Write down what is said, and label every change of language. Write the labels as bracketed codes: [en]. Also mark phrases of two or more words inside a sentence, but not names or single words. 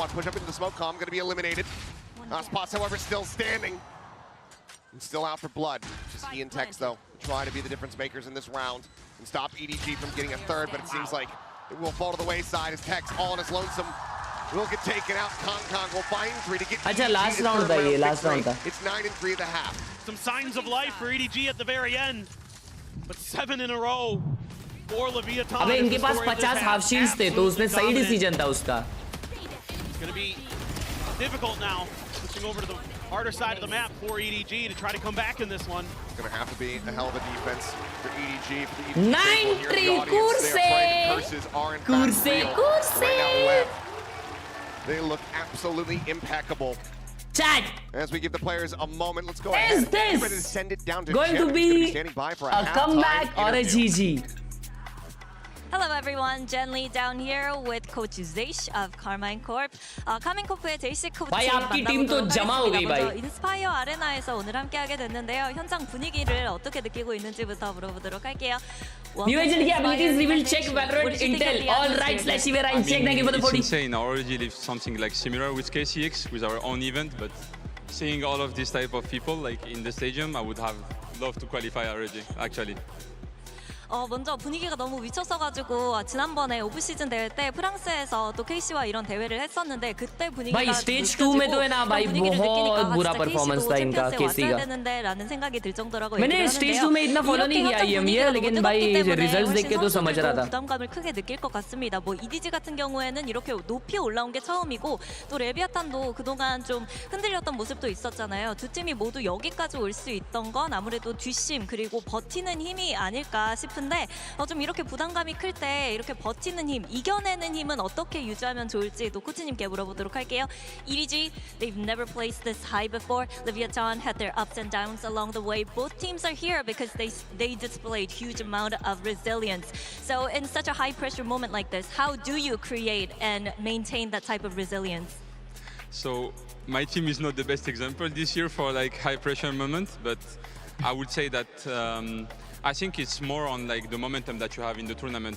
[en] Push up into the smoke column, going to be eliminated. Ospas, however, still standing. And still out for blood. Just he and Tex, though, try to be the difference makers in this round and stop EDG from getting a third, but it seems like it will fall to the wayside as Tex, all on his lonesome, will get taken out. Kong will find 3 to get [hi] अच्छा [en] last round [hi] था ये, [en] last round था. It's 9-3 at the half. Some signs of life for EDG at the very end, but 7 in a row for Leviathan. [hi] अबे इनके पास 50 [en] half shields [hi] थे, तो उसमें सही decision था उसका. [en] It's going to be difficult now, switching over to the harder side of the map for EDG to try to come back in this one. It's going to have to be a hell of a defense for EDG. For the EDG 9-3 Kurse. They look absolutely impeccable. Chat. As we give the players a moment, let's go Is ahead. this ready to send it down to going Jen, to be standing by for a comeback or a GG? Hello everyone, Jen Lee down here with Coach Zeish of Carmine Corp. [ko] Carmine Corp의 제이시 코치 [hi] भाई आपकी टीम तो जमा हो गई भाई. [ko] 인스파이어 아레나에서 오늘 함께하게 됐는데요. 현장 분위기를 어떻게 느끼고 있는지부터 물어보도록 할게요. [en] New agent की abilities reveal check Valorant intel. All right, /Vera check. Thank you for the 40. It's insane. Our origin is something like similar with KCX with our own event, but seeing all of this type of people like in the stadium, I would have loved to qualify already. Actually. [ko] 먼저 분위기가 너무 미쳤어가지고 지난번에 오프시즌 대회 때 프랑스에서 또 KC와 이런 대회를 했었는데 그때 분위기가 [hi] भाई स्टेज 2 में तो है ना भाई बहुत बुरा परफॉर्मेंस था इनका केसी का. [ko] 되는데라는 생각이 들 정도라고 [hi] मैंने स्टेज 2 में इतना फॉलो नहीं किया ये लेकिन भाई रिजल्ट्स देख के तो समझ रहा था. [ko] 부담감을 크게 느낄 것 같습니다. 뭐 EDG 같은 경우에는 이렇게 높이 올라온 게 처음이고 또 레비아탄도 그동안 좀 흔들렸던 모습도 있었잖아요. 두 팀이 모두 여기까지 올 수 있던 건 아무래도 뒷심 그리고 버티는 힘이 아닐까 싶은데 좀 이렇게 부담감이 클 때 이렇게 버티는 힘, 이겨내는 힘은 어떻게 유지하면 좋을지 또 코치님께 물어보도록 할게요. [en] EDG, they've never placed this high before. Leviathan had their ups and downs along the way. Both teams are here because they displayed huge amount of resilience. So in such a high pressure moment like this, how do you create and maintain that type of resilience? So my team is not the best example this year for like high pressure moment, but I would say that I think it's more on like the momentum that you have in the tournament.